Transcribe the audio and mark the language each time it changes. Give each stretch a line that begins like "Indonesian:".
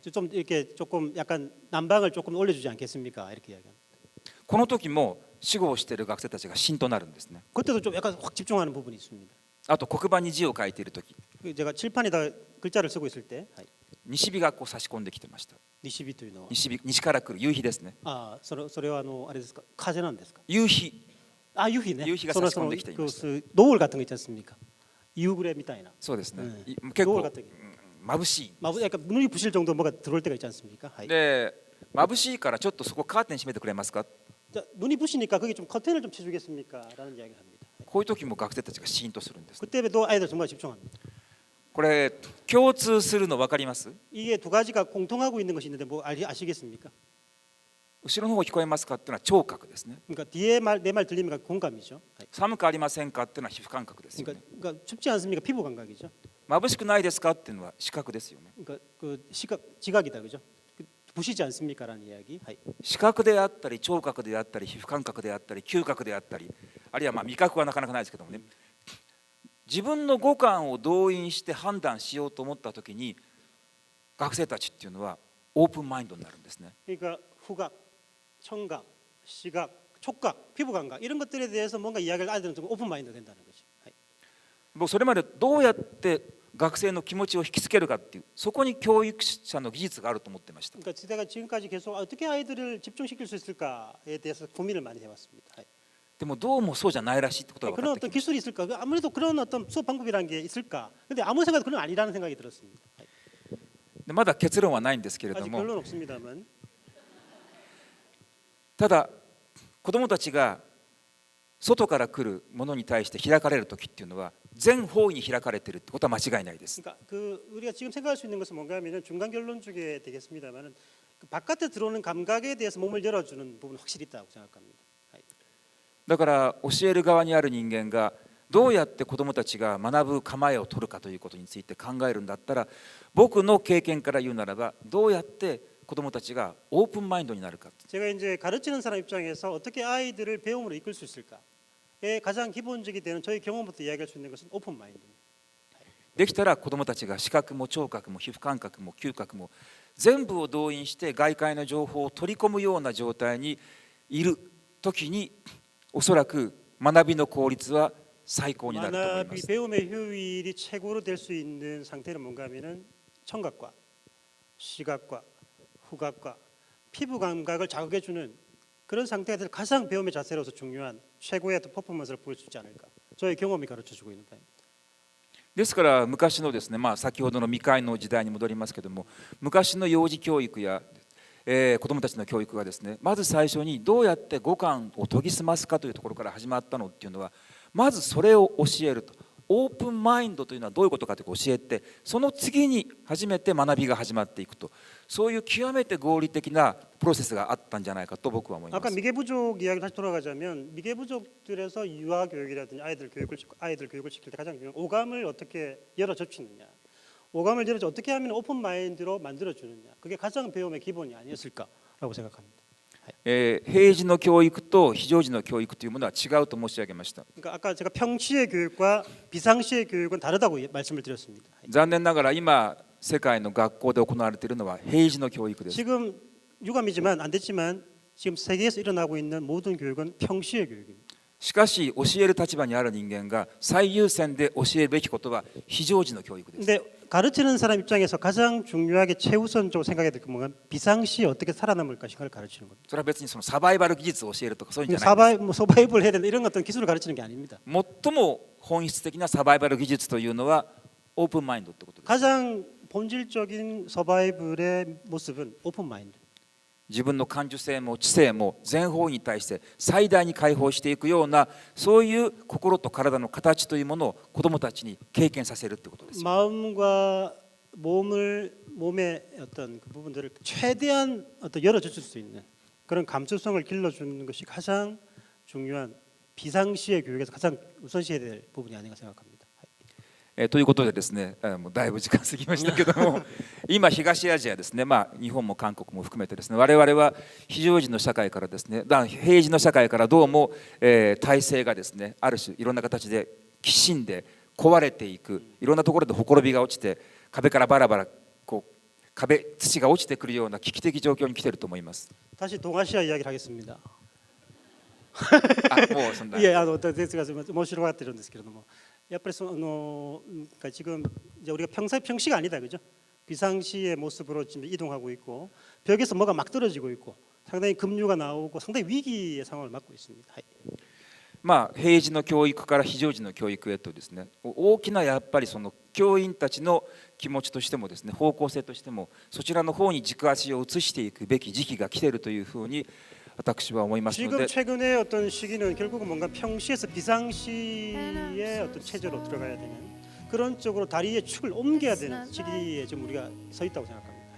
Korean: 좀 이렇게 조금 약간 난방을 조금 올려주지 않겠습니까? 이렇게 이야기합니다.
Japanese: この時も死後をしている学生たちがシーンとなるんですね
Korean: 그때도 좀 약간 확 집중하는 부분이 있습니다.
Japanese: あと黒板に字を書いている時
Korean: 제가 칠판에다 글자를 쓰고 있을 때
Japanese: 西日がこう差し込んできてました 니시비 というのは西から来る夕日ですねそれはあれですか風なんですか夕日
Korean: 유희네
Japanese: 夕日が差し込んできていました
Korean: 노을 같은 거 있지 않습니까?
Japanese: 夕暮れ みたいなそうですね、うん結構
Korean: 노을 같은 게
Japanese: 眩しい
Korean: 약간 눈이 부실 정도 뭐가 들어올 때가 있지 않습니까?
Japanese: で眩しいからちょっとそこカーテン閉めてくれますか
Korean: 자, 눈이 부시니까 거기 좀 커튼을 좀 쳐주겠습니까? 라는 이야기를 합니다.
Japanese: こういう時も学生たちがシーンとするんです
Korean: 그때도 아이들 정말 집중합니다.
Japanese: これ共通するの分かります
Korean: 이게 두 가지가 공통하고 있는 것이 있는데 뭐 아시겠습니까?
Japanese: 後ろの方聞こえますかっていうのは聴覚ですね
Korean: 그러니까 뒤에 내 말 들리면 공감이죠.
Japanese: 寒くありませんかっていうのは皮膚感覚ですよね
Korean: 그러니까 춥지 않습니까? 피부 감각이죠.
Japanese: 眩しくないですかっていうのは視覚ですよね
Korean: 그러니까 그 시각 지각이다 그죠? 부시지 않습니까라는 이야기.
Japanese: 視覚であったり聴覚であったり皮膚感覚であったり嗅覚であったりあるいはまあ味覚はなかなかないですけどもね自分の五感を動員して判断しようと思った時に学生たちっていうのはオープンマインドになるんですね
Korean: 그러니까 후각, 청각, 시각, 촉각, 피부 감각 이런 것들에 대해서 뭔가 이야기를 아이들은 좀 오픈 마인드 된다는 거죠.
Japanese: もうそれまでどうやって学生の気持ちを引きつけるかっていうそこに教育者の技術があると思ってました
Korean: 그러니까 제가 지금까지 계속 어떻게 아이들을 집중시킬 수 있을까에 대해서 고민을 많이 해왔습니다.
Japanese: でもどうもそうじゃないらしいってことが分
Korean: 그런
Japanese: かって
Korean: 어떤
Japanese: きました
Korean: 기술이 있을까? 아무래도 그런 어떤 수업 방법이라는 게 있을까? 근데 아무 생각도 그건 아니라는 생각이 들었습니다.
Japanese: でまだ結論はないんですけれど
Korean: 아직
Japanese: も
Korean: 결론 없습니다만
Japanese: ただ子どもたちが外から来るものに対して開かれる時っていうのは全方位に開かれているってことは間違いないです
Korean: 그러니까 그 우리가 지금 생각할 수 있는 것은 뭔가 하면은 중간 결론 쪽에 되겠습니다만은 그 바깥에 들어오는 감각에 대해서 몸을 열어주는 부분은 확실히 있다고 생각합니다.
Japanese: だから教える側にある人間がどうやって子どもたちが学ぶ構えを取るかということについて考えるんだったら僕の経験から言うならばどうやって子どもたちがオープンマインドになるか
Korean: 제가 이제 가르치는 사람 입장에서 어떻게 아이들을 배움으로 이끌 수 있을까에 가장 기본적이 되는 저희 경험부터 이야기할 수 있는 것은 오픈 마인드입니다.
Japanese: できたら子どもたちが視覚も聴覚も皮膚感覚も嗅覚も全部を動員して外界の情報を取り込むような状態にいる時におそらく学びの効率は最高になると思いま 만화비
Korean: 배움의 효율이 최고로 될 수 있는 상태는 뭔가 하면은 청각과 시각과 후각과 피부 감각을 자극해주는 그런 상태가 될 가장 배움의 자세로서 중요한 최고의 어떤 퍼포먼스를 보일 수 있지 않을까 저의 경험이 가르쳐주고 있는 바입니다.
Japanese: ですから昔のですね、先ほどの未開の時代に戻りますけども昔の幼児教育や、子どもたちの教育がですねまず最初にどうやって五感を研ぎ澄ますかというところから始まったのっていうのはまずそれを教えるとオープンマインドというのはどういうことかということを教えてその次に初めて学びが始まっていくとそういう極めて合理的なプロセスがあったんじゃないかと僕は思いま
Korean: 아까 미개부족 이야기 다시 돌아가자면 미개부족들에서 유아 교육이라든지 아이들 교육을 시킬 때 가장 중요한 오감을 어떻게 열어 젖히느냐, 오감을 열어 어떻게 하면 오픈 마인드로 만들어 주느냐, 그게 가장 배움의 기본이 아니었을까라고 생각합니다.
Japanese: 平時の教育と非常時の教育というものは違うと申し上げました。
Korean: 그러니까 아까 제가 평시의 교육과 비상시의 교육은 다르다고 말씀을 드렸습니다.
Japanese: 残念ながら今世界の学校で行われているのは平時の教育です。
Korean: 지금 유감이지만 안 됐지만 지금 세계에서 일어나고 있는 모든 교육은 평시의 교육입니다.
Japanese: しかし教える立場にある人間が最優先で教えるべきことは非常時の教育です。
Korean: 근데 가르치는 사람 입장에서 가장 중요하게 최우선적으로 생각해야 될 게 뭔가 비상시에 어떻게 살아남을 것인가를 가르치는 겁니다.
Japanese: それは別にそのサバイバル技術を教えるとかそういうんじゃないです。
Korean: 서바이벌 해야 된다 이런 어떤 기술을 가르치는 게 아닙니다.
Japanese: 最も本質的なサバイバル技術というのはオープンマインドってことです。
Korean: 가장 본질적인 서바이벌의 모습은 오픈 마인드.
Japanese: 自分の感受性も知性も全方位に対して最大に解放していくようなそういう心と体の形というものを子どもたちに経験させるってことです。
Korean: 마음과 몸의 어떤 그 부분들을 최대한 어떤 열어줄 수 있는 그런 감수성을 길러주는 것이 가장 중요한 비상시의 교육에서 가장 우선시해야 될 부분이 아닌가 생각합니다.
Japanese: ということでですね、もうだいぶ時間過ぎましたけども今東アジアですね、日本も韓国も含めてですね、我々は非常時の社会からですね、平時の社会からどうも、体制がですね、ある種いろんな形できしんで壊れていく、いろんなところでほころびが落ちて壁からバラバラこう土が落ちてくるような危機的状況に来ていると思います。
Korean: 다시 동아시아 이야기를 하겠습니다.
Japanese: もうそんな
Korean: 예, 제가 모시러 왔던
Japanese: んですけれども、やっぱり
Korean: 그러니까 지금 이제 우리가 평시가 아니다, 그죠? 비상시의 모습으로 지금 이동하고 있고 벽에서 뭐가 막 떨어지고 있고 상당히 급류가 나오고 상당히 위기의 상황을 맞고 있습니다.
Japanese: 平時の教育から非常時の教育へとですね、大きなやっぱりその教員たちの気持ちとしてもですね、方向性としてもそちらの方に軸足を移していくべき時期が来ているというふうに私は思いますの
Korean: 지금
Japanese: で、
Korean: 최근에 어떤 시기는 결국은 뭔가 평시에서 비상시의 어떤 체제로 들어가야 되는 그런 쪽으로 다리의 축을 옮겨야 되는 시기에 지금 우리가 서 있다고 생각합니다.